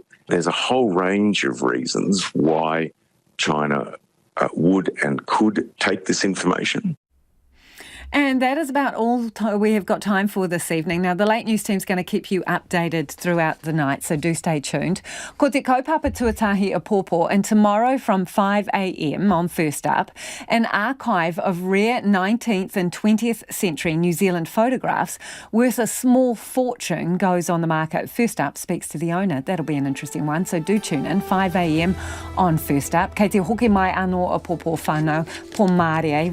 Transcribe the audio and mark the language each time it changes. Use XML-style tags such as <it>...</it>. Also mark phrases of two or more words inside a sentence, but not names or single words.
<en>There's a whole range of reasons why China would and could take this information. And that is about all we have got time for this evening. Now, the Late News team's going to keep you updated throughout the night, so do stay tuned.</en> <mi>Ko te kaupapa tuatahi a pōpō,</mi> <en>and tomorrow from 5 a.m. on First Up, an archive of rare 19th and 20th century New Zealand photographs worth a small fortune goes on the market. First Up speaks to the owner. That'll be an interesting one, so do tune in, 5 a.m. on First Up.</en> <mi>Kei te hoki mai anō a pōpō whānau, pō Mārie.</mi>